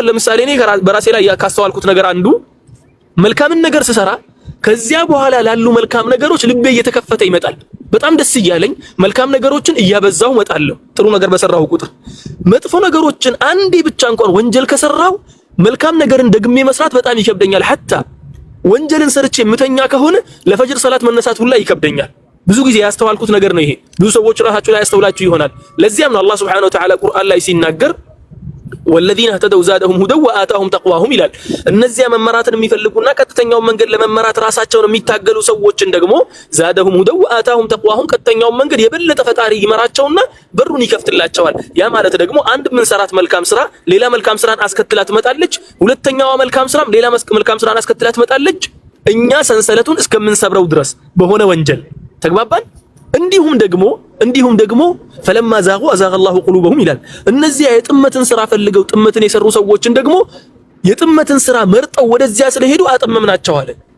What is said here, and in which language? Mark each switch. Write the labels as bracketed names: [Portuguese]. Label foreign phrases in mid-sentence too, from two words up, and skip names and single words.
[Amharic] ለምሳሌ እኔ በራሴ ላይ ካስተዋልኩት ነገር አንዱ መልካምን ነገር ስሰራ ከዚያ በኋላ ላሉ መልካም ነገሮች ልቤ እየተከፈተ ይመጣል። በጣም ደስ እያለኝ መልካም ነገሮችን እያበዛው መጣለሁ። ጥሩ ነገር በሰራው ቁጥር መጥፎ ነገሮችን አንዴ ብቻ እንኳን ወንጀል ከሰራው መልካም ነገርን ደግሜ መስራት በጣም ይከብደኛል። ሐታ ወንጀልን ሰርቼ ምተኛ ከሆነ ለፈጅር ሰላት መነሳት ሁላ ይከብደኛል። ብዙ ጊዜ ያስተዋልኩት ነገር ነው ይሄ። ብዙ ሰዎች ራሳቸው ላይ ያስተውላችሁ ይሆናል። ለዚያም ነው አላህ [Arabic] سبحانه وتعالى [Amharic] ቁርአን ላይ ሲናገር ወለዚነ [Arabic] اهتدوا زادهم هدى وآتاهم تقواهم [Amharic] ይላል። እነዚያ መመራትን የሚፈልጉና ቀጥተኛውን መንገድ ለመመራት ራሳቸውን የሚታገሉ ሰዎችን ደግሞ [Arabic] زادهم هدى وآتاهم تقواهم [Amharic] ቀጥተኛውን መንገድ የበለጠ ፈጣሪ ይመራቸውና በሩን ይከፍትላቸዋል። ያ ማለት ደግሞ አንድ ምን ሰራት መልካም ስራ ሌላ መልካም ስራን አስከትላ ትመጣለች። ሁለተኛዋ መልካም ስራም ሌላ መልካም ስራን አስከትላ ትመጣለች። እኛ ሰንሰለቱን እስከምንሰብረው ድረስ በሆነ ወንጀል ተግባባን። እንዲሁም ደግሞ [Arabic] فلما زاغوا أزاغ الله قلوبهم [Amharic] ይላል። እነዚያ የጥመትን ስራ ፈልገው ጥመትን የሰሩ ሰዎችን ደግሞ የጥመትን ስራ መርጠው ወደዚያ ስለሄዱ አጠመምናቸው አለ።